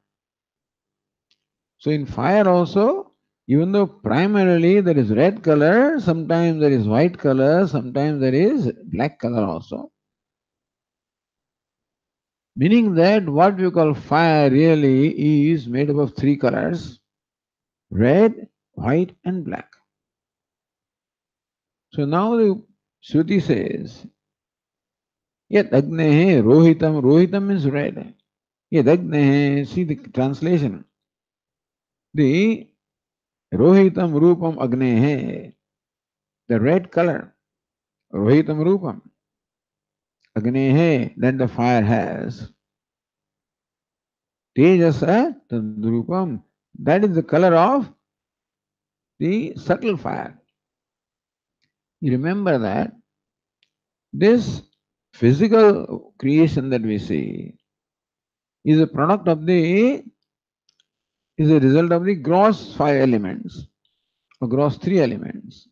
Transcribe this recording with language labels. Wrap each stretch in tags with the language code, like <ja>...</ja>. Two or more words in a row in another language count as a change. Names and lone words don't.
<en>So in fire also, even though primarily there is red color, sometimes there is white color, sometimes there is black color also. Meaning that what we call fire really is made up of three colors: red, white, and black. So now the Shruti says,</en> <sa>Yat agnehe rohitam,</sa> <en>rohitam means red.</en> <sa>Yat agnehe,</sa> <en>see the translation.</en> <sa>The rohitam rupam agnehe,</sa> <en>the red color,</en> <sa>rohitam rupam, agnehe,</sa> <en>that the fire has.</en> <sa>Tejasa tadrupam,</sa> <en>that is the color of the subtle fire. You remember that this physical creation that we see is a product of the, is a result of the gross five elements, or gross three elements.</en>